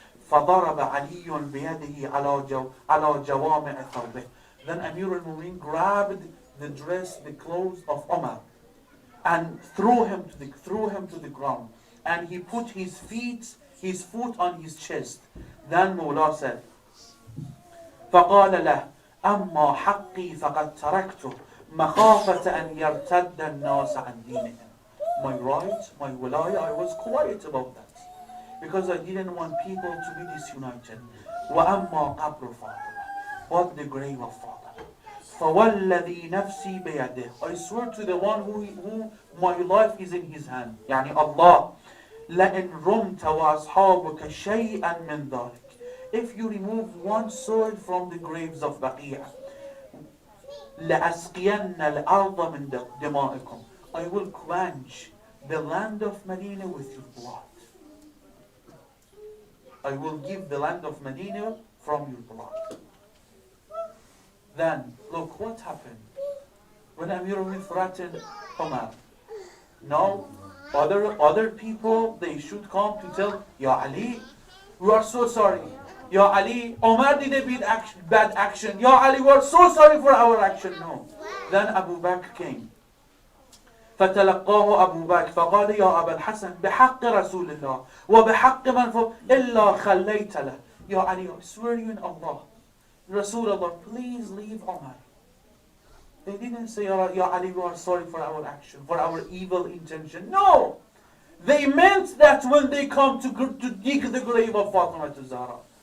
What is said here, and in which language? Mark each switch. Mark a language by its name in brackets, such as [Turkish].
[Arabic] فَضَرَبَ عَلِيٌّ بِيَدِهِ عَلَى جَوَامِعِ ثَوْبِهِ. [English] Then Amir al-Mu'minin grabbed the dress, the clothes of Umar, and threw him to the ground. And he put his foot on his chest. Then Mawla said, [Arabic] فَقَالَ لَهُ أَمَّا حَقِّي فَقَدْ تَرَكْتُهُ مَخَافَةَ أَنْ يَرْتَدَّ النَّاسَ عَنْ دِينِهِمْ. [English] My right, my wilaya, I was quiet about that. Because I didn't want people to be disunited. [Arabic] وَأَمَّا قَبْرُ فَاطِمَةَ. [English] But the grave of Fatima. [Arabic] فَوَالَّذِي نَفْسِي بِيَدِهِ. [English] I swear to the one who my life is in his hand. [Arabic] يعني Allah. لَإِنْ رُمْتَ وَأَصْحَابُكَ شَيْئًا مِنْ ذَلِكَ. [English] If you remove one soil from the graves of Baqiyah, [Arabic] لَأَسْقِيَنَّ الْأَرْضَ مِنْ دِمَائِكُمْ. [English] I will quench the land of Medina with your blood. I will give the land of Medina from your blood. Then, look what happened. When Amir al-Mu'minin threatened Umar, now other people, they should come to tell, Ya Ali, we are so sorry. Ya Ali, Umar did a bad action. Ya Ali, we are so sorry for our action. No. Then Abu Bakr came. [Arabic] فتلقاه أبو بكر فقال يا أبا الحسن بحق رسول الله وبحق من فوق إلا خليت له. [English] Ya Ali, I swear you in Allah, Rasulullah, please leave Umar. They didn't say, Ya Ali, we are sorry for our action, for our evil intention. No! They meant that when they come to dig the grave of Fatima to Zahra.